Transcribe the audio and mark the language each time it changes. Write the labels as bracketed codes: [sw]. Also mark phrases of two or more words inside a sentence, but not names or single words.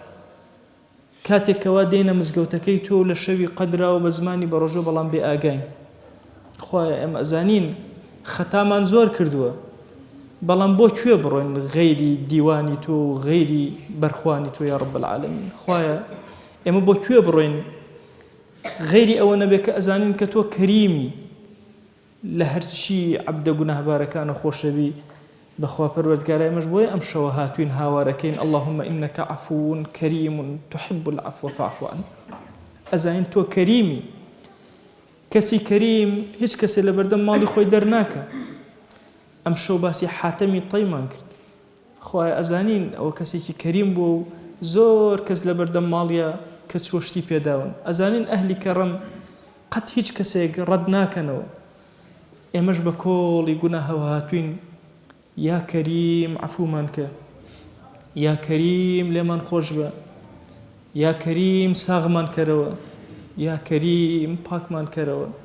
[ckb] کاتێکەوە دێنە مزگەوتەکەی تۆ لە شەوی قەدرا و بە زمانی بەڕۆژۆ بەڵام بێ ئاگاین خوایە ئێمە ئەزانین خەتامان زۆر کردووە بەڵام بۆ کوێ بڕۆین غەیری دیوانی تۆ و غەیری بەرخوانی تۆ [ar] یا ڕەب العالەمین [ckb] خوایە ئێمە بۆ کوێ بڕۆین غەیری ئەوە نەبێ کە ئەزانین کە تۆ کەریمی لە هەرچی عەبدە گوناهبارەکانە خۆشەوی بەخوا پەروەردگارە ئێمەش بۆیە ئەم شەوە هاتوین هاوارەکەین [ar] اللهم إنك عفو كريم تحب العفو فاعف عنا [ckb] ئەزانین تۆ کەریمی کەسی کەریم هیچ کەسێ لە بەردەم ماڵی خۆی دەرناکە ئەم شەو باسی حاتەمی تەیمان کرد خوایە ئەزانین ئەوە کەسێکی کەریم بوو و زۆر کەس لە بەردەم ماڵیە کە چۆشتی پێداون ئەزانین ئەهلی کەڕەم قەت هیچ کەسێک ڕەت ناکەنەوە ئێمەش بە کۆڵی گوناهەوە هاتوین [ar] یا کەریم [ckb] عەفومان کە [ar] یا کەریم [ckb] لێمان خۆش بە [ar] یا کەریم [ckb] ساغمان کەرەوە [ar] یا کەریم [ckb] پاکمان کەرەوە